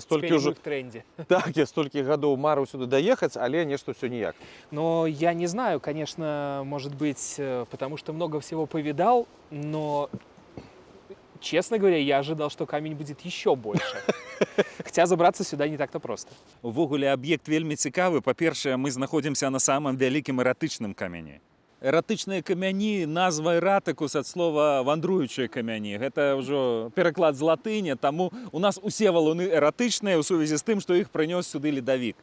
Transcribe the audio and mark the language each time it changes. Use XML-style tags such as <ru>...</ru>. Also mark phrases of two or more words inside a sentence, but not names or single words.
<ru>Теперь мы в тренде.</ru> <be>Так, я столькі гадоў марыў сюды даехаць, але нешта ўсё ніяк.</be> <ru>Но я не знаю, конечно, может быть, потому что много всего повидал, но, честно говоря, я ожидал, что камень будет еще больше. Хотя забраться сюда не так-то просто.</ru> <be>Увогуле аб'ект вельмі цікавы. Па-першае, мы знаходзімся на самым вялікім эратычным камяні. Эратычныя камяні, назва эратыкус ад слова вандруючыя камяні. Гэта ўжо пераклад з латыні, таму у нас усе валуны эратычныя ў сувязі з тым, што іх прынёс сюды ледавік.</be>